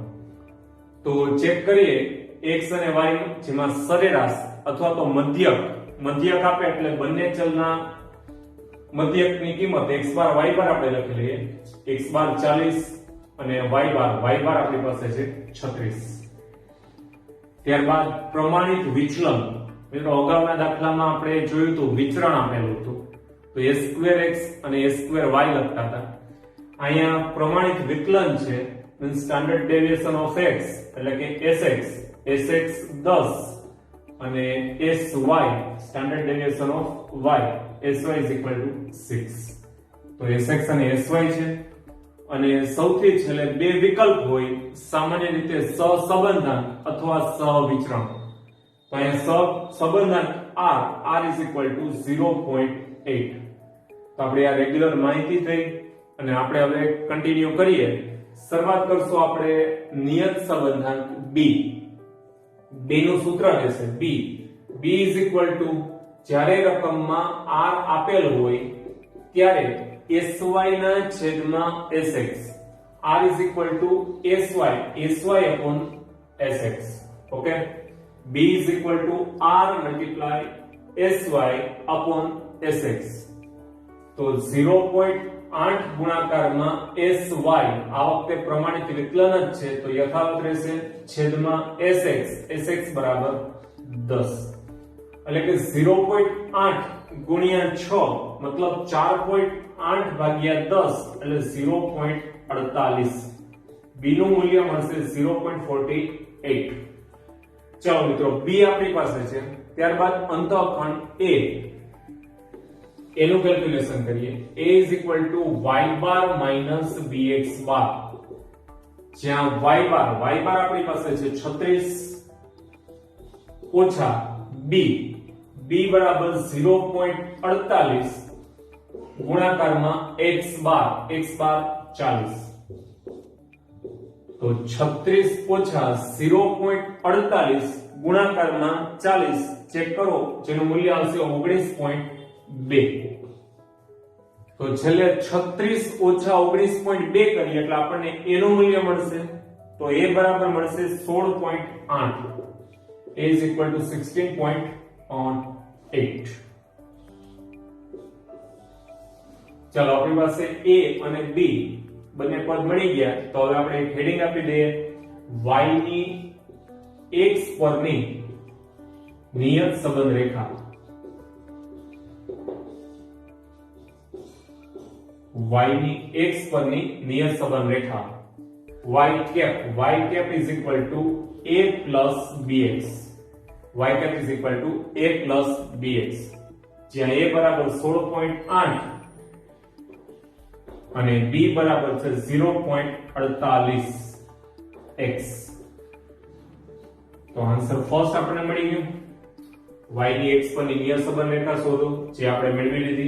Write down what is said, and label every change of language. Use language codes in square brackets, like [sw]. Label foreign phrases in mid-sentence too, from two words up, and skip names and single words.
[gu] તો ચેક કરીએ x અને y જેમાં સરેરાશ અથવા તો મધ્યક મધ્યક આપે એટલે બંને ચલના મધ્યકની કિંમત x બાર y બાર આપણે લખી લઈએ. x બાર 40 અને y બાર આપણી પાસે છે 36. ત્યારબાદ પ્રમાણિત વિચલન. મિત્રો અગાઉના દાખલામાં આપણે જોયું હતું વિચરણ આપેલું હતું તો a2x અને a2y લખતા હતા. અહીંયા પ્રમાણિત વિકલન છે [en] standard deviation of x [gu] એટલે કે [en] sx 10 અને sy standard deviation of y sy is equal to 6. [gu] તો sx અને sy છે અને સૌથી છેલ્લે બે વિકલ્પ હોય સામાન્ય રીતે સહસંબંધાંક અથવા સહવિચરણ. તો અહીંયા સહસંબંધાંક [en] r is equal to 0.8. [gu] તો આપણે આ રેગ્યુલર માહિતી થઈ અને આપણે હવે કન્ટિન્યુ કરીએ. શરૂઆત કરશું આપણે નિયત સંબંધાંક b. b નું સૂત્ર રહેશે [en] b is equal to [gu] જ્યારે રકમમાં r આપેલ હોય ત્યારે sy ના છેદમાં sx [en] r is equal to sy upon sx. ઓકે, b is equal to r multiply sy upon sx. [gu] તો 0.8 ગુણાકારમાં sy આ વખતે પ્રમાણિત વિકલન જ છે તો યથાવત રહેશે છેદમાં sx બરાબર 10 એટલે કે 0.8 ગુણ્યા 6 મતલબ 4.8 ભાગ્યા 10 એટલે 0.48. b નું મૂલ્ય મળશે 0.48. ચાલો મિત્રો b આપણી પાસે છે. ત્યારબાદ અંતઃખંડ a એનું કેલ્ક્યુલેશન કરીએ. [en] a is equal to y bar minus bx bar. [gu] જ્યાં y bar આપણી પાસે છે 36 ઓછા b બરાબર 0.48 ગુણાકારમાં x બાર 40. તો 36 ઓછા 0.48 ગુણાકારમાં 40 ચેક કરો જેનું મૂલ્ય આવશે 19.2. તો છેલ્લે 36 ઓછા 19.2 કરીએ એટલે આપણને a નું મૂલ્ય મળશે તો a બરાબર મળશે 16.8. [en] a is equal to 16.8. [gu] ચાલો આપણી પાસે a અને b બંને પદ મળી ગયા તો હવે આપણે એક હેડિંગ આપી દઈએ y ની x પરની નિયત સંબંધ રેખા. y ની x પરની નિયત સંબંધ રેખા [en] y cap is equal to a plus bx. y cap is equal to a plus bx. [gu] જ્યાં a બરાબર 16.8 અને b બરાબર છે 0.48x. તો [en] answer first [gu] આપણને મળી ગયું. y ની x પરની નિયત સંબંધ રેખા શોધો જે આપણે મેળવી લીધી.